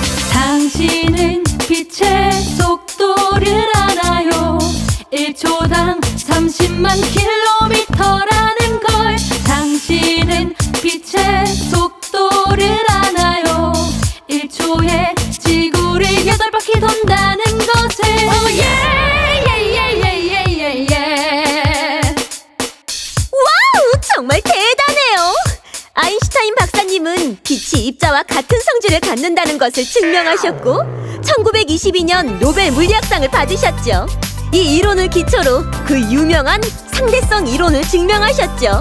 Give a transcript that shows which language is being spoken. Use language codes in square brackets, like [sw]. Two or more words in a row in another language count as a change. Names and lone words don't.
[ko] 당신은 빛의 속도를 알아요. 1초당 30만 킬로미터라는 걸. 당신은 빛의 속도를 아나요. 1초에 지구를 8바퀴 돈다는 것을. [en] Oh yeah, yeah, yeah, yeah, yeah, yeah. [ko] 와우, 정말 대단해요. 아인슈타인 박사님은 빛이 입자와 같은 성질을 갖는다는 것을 증명하셨고 1922년 노벨 물리학상을 받으셨죠. 이 이론을 기초로 그 유명한 상대성 이론을 증명하셨죠.